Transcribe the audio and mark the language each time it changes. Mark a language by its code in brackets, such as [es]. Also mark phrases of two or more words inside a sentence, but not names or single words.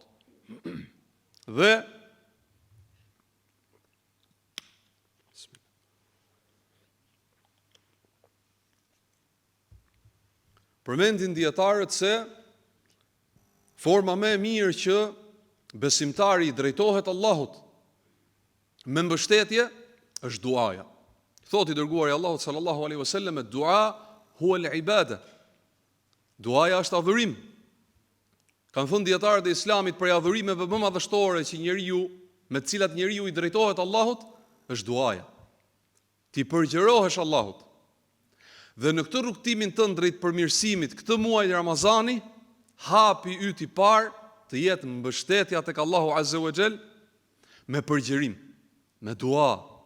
[sq] Dhe përmendin dietarët se forma më e mirë që besimtari i drejtohet Allahut me mbështetje është duaja. Thot i dërguari Allahut [ar] صلى الله عليه وسلم: "الدعاء هو العبادة." [sq] Duaja është adhurim. Kanë thënë dietarët e Islamit për adhurimeve më madhështore që me të cilat njeriu i drejtohet Allahut është duaja. Ti përgjërohesh Allahut. Dhe në këtë rrugtimin tënd drejt përmirësimit këtë muaj Ramazani, hapi yt i parë të jetë mbështetja tek Allahu [ar] عز وجل [sq] me përgjërim, me dua.